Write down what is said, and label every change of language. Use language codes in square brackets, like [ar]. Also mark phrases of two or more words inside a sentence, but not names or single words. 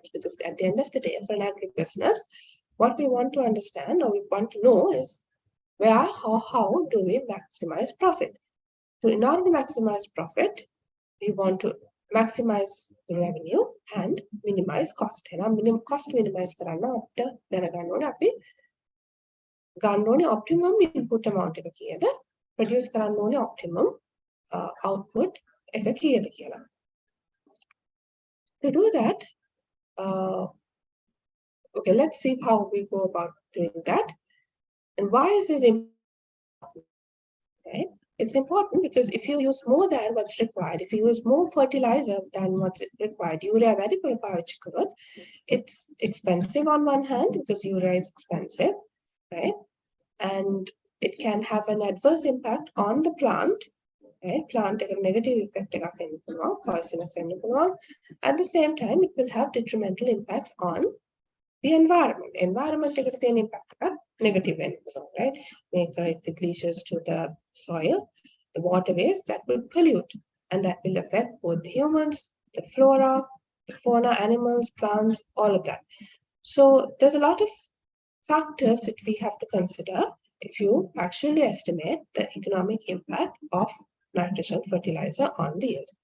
[en] Because at the end of the day, for an agribusiness, what we want to understand or we want to know is how do we maximize profit? So in order to maximize profit, we want to maximize the revenue and minimize cost. And cost minimize [si] කරන්න අපිට දැනගන්න ඕනේ අපි ගන්න ඕනේ [en] optimum input amount [si] එක කීයද, produce කරන්න ඕනේ [en] optimum output [si] එක කීයද කියලා. [en] To do that, okay, let's see how we go about doing that and why is this important, right? It's important because if you use more than what's required, if you use more fertilizer than what's required, urea [si] වැඩිපුර පාවිච්චි කරොත්, [en] it's expensive on one hand because urea is expensive, right? And it can have an adverse impact on the plant, right? [si] Plant එක [en] negative effect [si] එකක් වෙන්න පුළුවන්, poisonous වෙන්න පුළුවන්. [en] At the same time, it will have detrimental impacts on the environment. [si] Environment එකට තියෙන impact එකක් negative වෙන්න පුළුවන්, [en] right? If it leaches to the soil, the waterways, that will pollute, and that will affect both the humans, the flora, the fauna, animals, plants, all of that. So there's a lot of factors that we have to consider if you actually estimate the economic impact of nitrogen fertilizer on the yield.